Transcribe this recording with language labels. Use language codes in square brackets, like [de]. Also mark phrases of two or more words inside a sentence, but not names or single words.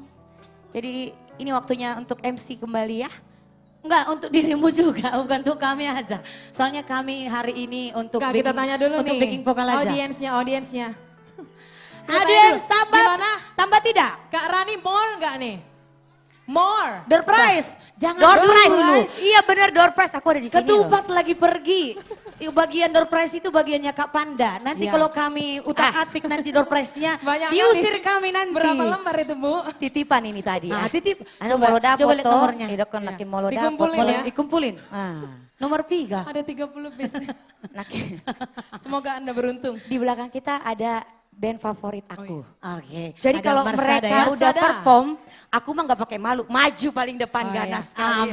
[id] Jadi ini waktunya untuk MC kembali ya. Enggak, untuk dirimu juga, bukan untuk kami aja. Soalnya kami hari ini untuk Nggak, kita tanya dulu untuk nih. backing vokal aja. Audiensnya. Audiens tambah, Gimana? tambah tidak? Kak Rani more nggak nih? More. [en] Door prize, [id] jangan Door dulu. prize dulu. Iya benar [en] door prize, [id] aku ada di sini loh. Ketupat lagi pergi. Bagian [en] door prize [id] itu bagiannya Kak Panda. Nanti Iya. kalau kami utak-atik nanti [en] door prize- [id] nya, Banyak diusir kali. kami nanti. Berapa lembar itu Bu? Titipan ini tadi ya. Ah, titip. Anu mau dapat coba lihat toh. nomornya. Idok nakin mau dapat. Dikumpulin ya. Dikumpulin. Nomor 3. Ada 30 bis. Semoga Anda beruntung. Di belakang kita ada band favorit aku. Oke. Jadi Ada kalau Marsada mereka ya. udah Marsada. perform, aku mah nggak pakai malu, maju paling depan Oh, ganas iya. sekali.